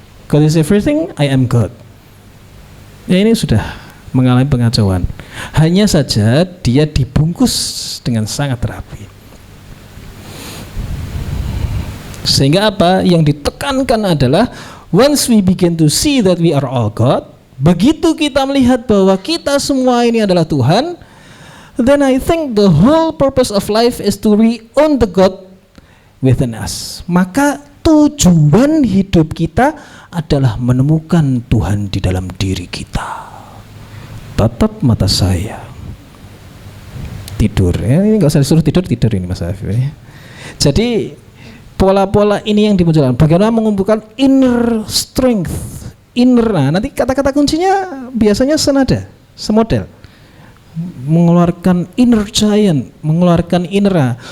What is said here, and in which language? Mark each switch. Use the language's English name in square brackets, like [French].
[English] God is everything, I am God. [Indonesian] Ya, ini sudah mengalami pengacauan. Hanya saja dia dibungkus dengan sangat rapi. Sehingga apa yang ditekankan adalah [English] once we begin to see that we are all God, [Indonesian] begitu kita melihat bahwa kita semua ini adalah Tuhan, [English] then I think the whole purpose of life is to reown the God within us. [Indonesian] Maka tujuan hidup kita adalah menemukan Tuhan di dalam diri kita. Tatap mata saya, tidur ya, ini nggak usah disuruh tidur ini Mas Afif ya. Jadi pola-pola ini yang dimunculkan, bagaimana mengumpulkan inner strength, inner, nanti kata-kata kuncinya biasanya senada, semodel, mengeluarkan inner giant, mengeluarkan inner.